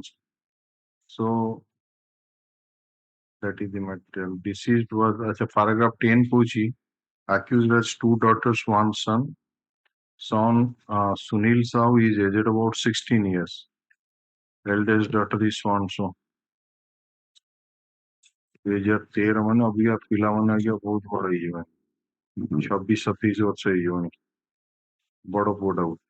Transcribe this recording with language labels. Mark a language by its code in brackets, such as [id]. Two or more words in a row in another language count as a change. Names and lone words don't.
[en] So that is the material. Deceased was as a paragraph 10 Puchi, accused has 2 daughters, 1 son. Son Sunil Sahu is aged about 16 years. Eldest daughter is so and so. [or] 2013 ମାନେ ଅବିକା ପିଲାମାନେ ଆଜ୍ଞା ବହୁତ ବଡ ହେଇଯିବେ 26-27 ବର୍ଷ ହେଇଯିବଣି ବଡ ପୁଅଟା